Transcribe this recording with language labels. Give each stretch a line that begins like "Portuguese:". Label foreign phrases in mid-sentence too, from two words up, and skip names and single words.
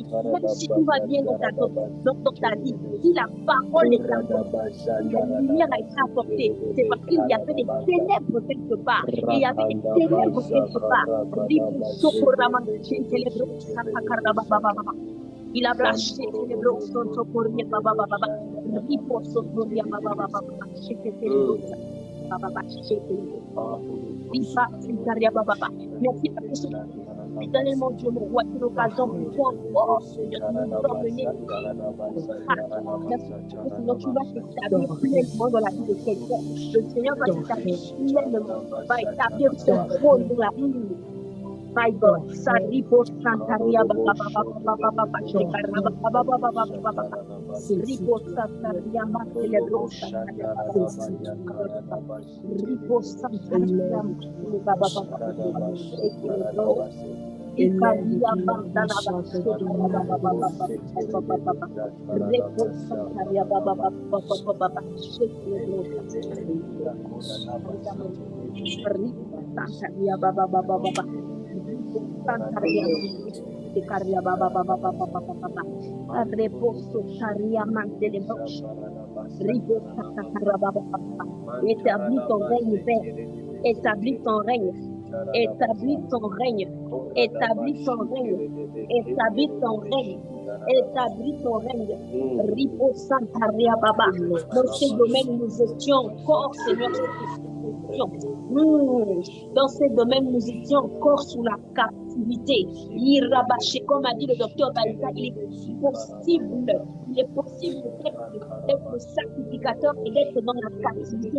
French: Même si tout va bien dans ta vie, si la parole est apportée, si la lumière a été apportée, c'est parce qu'il y avait des ténèbres quelque part. Et il y avait des ténèbres quelque part. Il a lâché les blocs sont socorris baba baba ripo socorris baba baba cheke baba cheke ripa intaria baba baba. Merci parce que éternellement Dieu me voit une occasion pour toi encore Seigneur de nous emmener. Sinon tu vas t'établir pleinement dans la vie de quelqu'un. Le Seigneur va t'établir pleinement, va établir son trône dans la vie.
English: My God, Saripo Santaria Baba Baba Baba Baba Shekara Baba Baba Baba Baba Ripo Santaria Makelebro Ripo Santaria Baba Baba Ikaria Bandana Baba Baba Ripo Santaria Baba Baba Baba Shekara Ripo Santaria Baba Baba Baba Carria baba baba baba baba reposo carria mante de broche riposa carria baba baba
French: établis ton règne Père établis ton règne établis ton règne établis ton règne établis ton règne établis ton règne riposa carria baba dans ces domaines nous étions encore Seigneur dans ces domaines nous étions encore sous la captivité. Comme a dit le docteur Balita, il est possible d'être le sacrificateur et d'être dans la captivité.